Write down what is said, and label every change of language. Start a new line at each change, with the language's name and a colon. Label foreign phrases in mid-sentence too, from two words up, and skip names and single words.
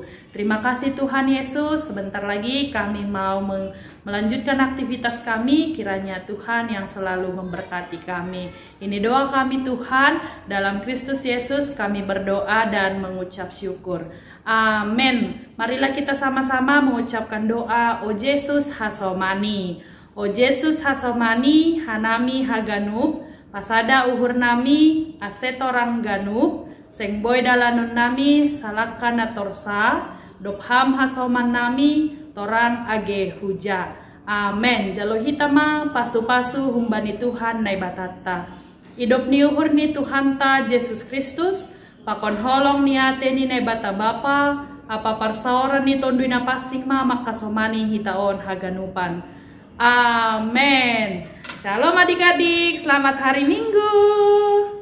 Indonesian: Terima kasih Tuhan Yesus, sebentar lagi kami mau melanjutkan aktivitas kami, kiranya Tuhan yang selalu memberkati kami. Ini doa kami Tuhan, dalam Kristus Yesus kami berdoa dan mengucap syukur. Amin. Marilah kita sama-sama mengucapkan doa.
Batak Simalungun: O Yesus hasomani, O Yesus hasomani, hanami haganub, pasada uhur nami, asetorang ganub, seng boy dalanun nami, salakana torsa, dopham hasoman nami, torang age huja. Amen. Jalo hitama pasu-pasu humbani Tuhan nai batata. Hidup ni uhur ni Tuhan ta Yesus Kristus. Pakon holong ni ate ni nai bata bapa. Apa parsaoran ni tonduina pasing ma makasomani hitaon haganupan.
Indonesian: Amen. Shalom adik-adik. Selamat hari Minggu.